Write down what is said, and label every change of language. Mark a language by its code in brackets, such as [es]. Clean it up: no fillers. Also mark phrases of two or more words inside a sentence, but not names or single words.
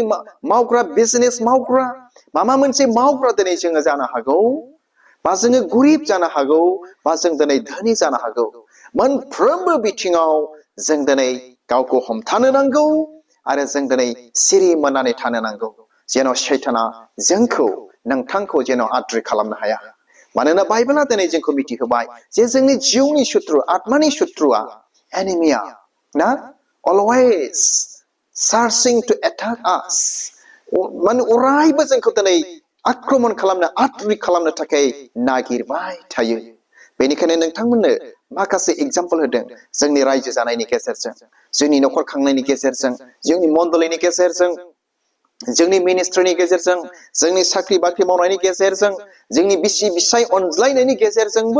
[brx] मावग्रा बिजनेस मावग्रा माबा मोनसे मावग्रा दिनै जोङो जानो हागौ बा जोङो गरिब जानो हागौ बा जों दिनै धोनि जानो हागौ मोनफ्रोमबो बिथिङाव जों दिनै गावखौ हमथानो नांगौ आरो जों दिनै सिरि मोननानै थानो नांगौ जेन' सैताना जोंखौ नोंथांखौ जेन' आद्रि खालामनो हाया मानोना बाइबेला दिनै जोंखौ मिथिहोबाय जे जोंनि जिउनि सुथ्रु आत्मानि सुथ्रुआ एनिमिया ना [en] always searching to attack us [brx] माने अरायबो जोंखौ दिनै आक्रमण खालामनो आद्रि खालामनो थाखाय नागिरबाय थायो बेनिखायनो नोंथांमोननो माखासे एग्जाम्पल होदों जोंनि रायजो जानायनि गेजेरजों जोंनि नखर खांनायनि गेजेरजों जोंनि मण्डलीनि गेजेरजों जोंनि मिनिस्ट्रिनि गेजेरजों जोंनि साख्रि बाख्रि मावनायनि गेजेरजों जोंनि बिसि बिसाय अनज्लायनायनि गेजेरजोंबो